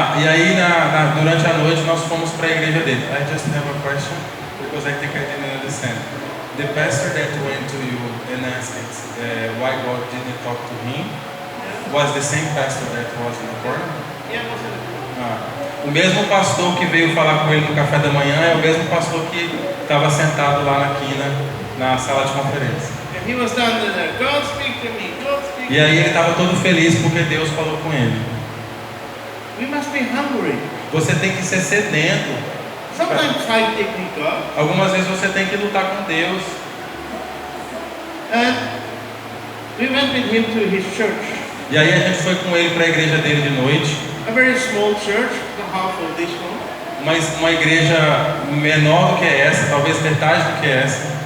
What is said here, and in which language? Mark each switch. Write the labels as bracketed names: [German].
[Portuguese] E aí durante a noite nós fomos para a igreja dele. [English] I just have a question because I think I didn't understand. The pastor that went to you and asked why God didn't talk to him was the same pastor that was in the corner? Yeah, was in the corner. [Portuguese] O mesmo pastor que veio falar com ele no café da manhã é o mesmo pastor que estava sentado lá na quina, na sala de conferência. [English] And he was down there. God speak to me. God speak to me. [Portuguese] E aí ele estava todo feliz porque Deus falou com ele. [English] We must be hungry. [Portuguese] Você tem que ser sedento. [English] Sometimes fighting with God. [Portuguese] Algumas vezes você tem que lutar com Deus. [English] And we went with him to his church. [Portuguese] E aí a gente foi com ele para a igreja dele de noite. [English] A very small church, half of this one. [Portuguese] uma igreja menor do que essa, talvez metade do que essa.